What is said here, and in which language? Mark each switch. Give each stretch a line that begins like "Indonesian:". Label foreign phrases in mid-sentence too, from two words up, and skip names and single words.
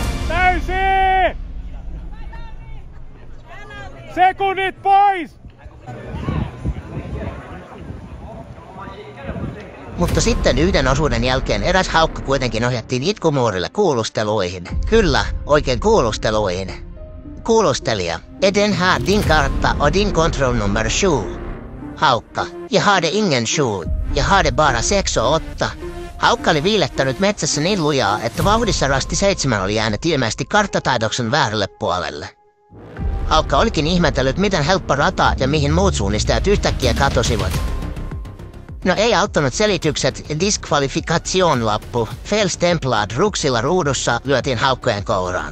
Finnish: Täysin! Sekunnit pois! Mutta sitten yhden osuuden jälkeen eräs haukka kuitenkin ohjattiin itkumuurille kuulusteluihin. Kyllä, oikein kuulusteluihin. Kuulustelija.
Swedish: Eden här din karta och din kontrollnummer 7. Haukka. Jag hade ingen 7. Jag hade bara 6 och 8.
Finnish: Haukka oli viilettänyt metsässä niin lujaa, että vauhdissa rasti 7 oli jäänyt ilmeisesti karttataidoksen väärälle puolelle. Haukka olikin ihmetellyt, miten helppo rata ja mihin muut suunnistajat yhtäkkiä katosivat. No ei auttanut selitykset, diskvalifikationlappu, Felstemplad ruksilla ruudussa lyötiin haukkojen kouraan.